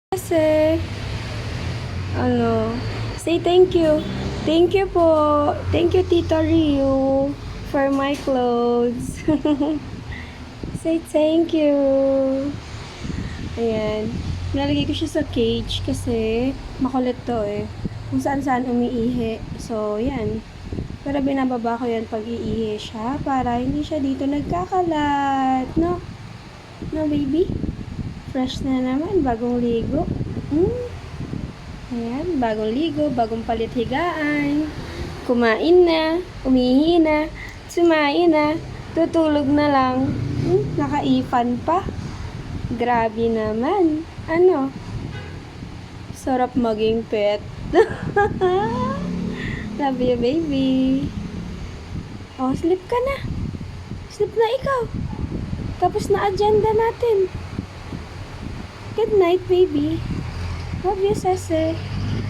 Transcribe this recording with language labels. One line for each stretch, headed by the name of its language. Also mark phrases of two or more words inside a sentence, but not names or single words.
Filipino: Sese. Ano?
English: Say thank you. Thank you po. Thank you, Tita Rio, for my clothes. Say thank you.
Filipino: Ayan. Nalagay ko siya sa cage kasi makulit to eh. Kung saan-saan umiihi. So, yan. Pero binababa ko yan pag iihi siya para hindi siya dito nagkakalat. No? No, baby? Fresh na naman. Bagong ligo. Ayan. Bagong ligo. Bagong palit higaan. Kumain na. Umihi na. Sumain na. Tutulog na lang. Nakaipan pa. Grabe naman. Ano? Sarap maging pet.
English: Love you, baby.
Filipino: Oh, sleep ka na. Sleep na ikaw. Tapos na agenda natin.
English: Good night, baby. Love you, Sese.